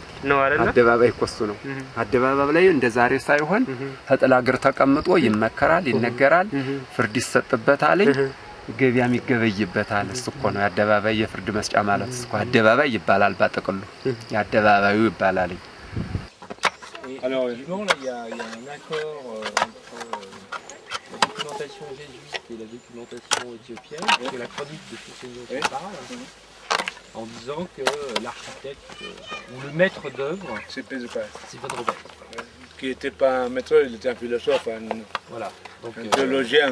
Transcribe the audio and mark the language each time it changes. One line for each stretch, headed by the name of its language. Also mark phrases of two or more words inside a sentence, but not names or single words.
Amharic: ነው አይደል? አደባባይ ኮሱ ነው። አደባባይ ላይ እንደ ዛሬ ሳይሆን ተጥላ ግር ተቀምጦ ይመከራል፣ ይነገራል፣ ፍርድ ይሰጥበታል፣ ገበያም ይገበይበታል። እሱ እኮ ነው አደባባይ የፍርድ መስጫ ማለት እሱ አደባባይ ይባላል። ባጠቅሉ ያደባባዩ ይባላል።
French: Alors, non, là, il y a un accord entre la documentation jésuite et la documentation éthiopienne, c'est la chronique de Susénios qui parle, en disant que l'architecte ou le maître d'œuvre, c'est Pedro, qui n'était pas un maître, il était un philosophe, un théologien.